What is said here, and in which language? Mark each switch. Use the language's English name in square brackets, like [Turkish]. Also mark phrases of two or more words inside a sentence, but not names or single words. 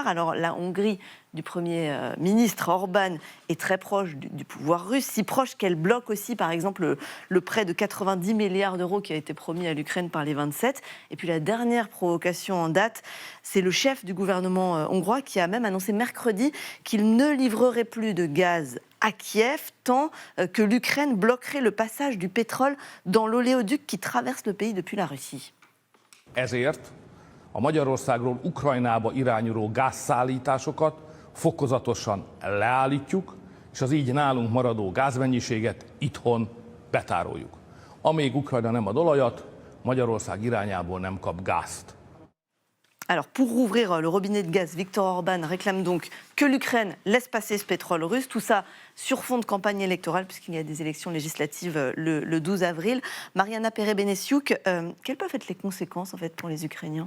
[French] Alors la Hongrie du Premier ministre Orban est très proche du pouvoir russe, si proche qu'elle bloque aussi par exemple le prêt de 90 milliards d'euros qui a été promis à l'Ukraine par les 27. Et puis la dernière provocation en date, c'est le chef du gouvernement hongrois qui a même annoncé mercredi qu'il ne livrerait plus de gaz à Kiev tant que l'Ukraine bloquerait le passage du pétrole dans l'oléoduc qui traverse le pays depuis la Russie. [Hungarian] Ezért a Magyarországról Ukrajnába irányuló gázszállításokat fokozatosan leállítjuk, és az így nálunk maradó gázmennyiséget itthon betároljuk. Amíg Ukrajna nem ad olajat, Magyarország irányából nem kap gázt. [French] Alors, pour rouvrir le robinet de gaz, Viktor Orban réclame donc que l'Ukraine laisse passer ce pétrole russe. Tout ça sur fond de campagne électorale, puisqu'il y a des élections législatives le 12 avril. Mariana Perez-Benessiuk, quelles peuvent être les conséquences en fait, pour les Ukrainiens ?